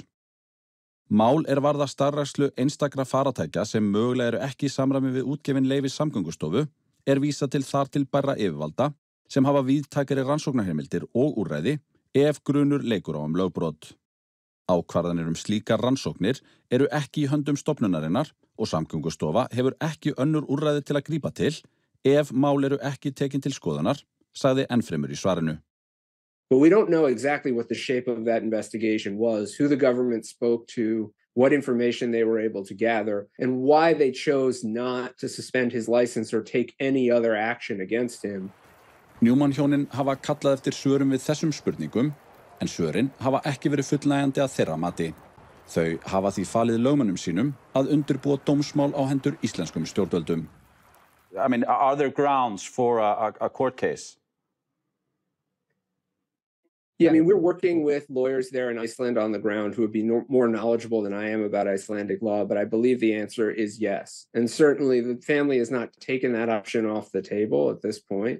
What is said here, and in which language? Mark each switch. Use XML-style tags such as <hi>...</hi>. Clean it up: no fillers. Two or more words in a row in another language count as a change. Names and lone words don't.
<is>Mál varða starfrækslu einstakra faratækja sem mögulega eru ekki í samræmi við útgefin leyfis Samgöngustofu vísað til þar til bærra yfirvalda sem hafa víðtækari rannsóknarheimildir og úrræði ef grunur leikur á lögbrot. Ákvarðanir slíkar rannsóknir eru ekki í höndum stofnunarinnar og Samgöngustofa hefur ekki önnur úrræði til að grípa til ef mál eru ekki tekin til skoðunar, sagði ennfremur í svarinu.</is> <en>But we don't know exactly what the shape of that investigation was, who the government spoke to, what information they were able to gather, and why they chose not to suspend his license or take any other action against him.</en> <is>Newman-hjónin hafa kallað eftir svörum við þessum spurningum, en svörin hafa ekki verið fullnægjandi að þeirra mati. Þau hafa því falið lögmönnum sínum að undirbúa dómsmál á hendur íslenskum stjórnvöldum.</is> <en>I mean, are there grounds for a court case? Yeah, I mean, we're working with lawyers there in Iceland on the ground who would be more knowledgeable than I am about Icelandic law, but I believe the answer is yes. And certainly the family has not taken that option off the table at this point.</en>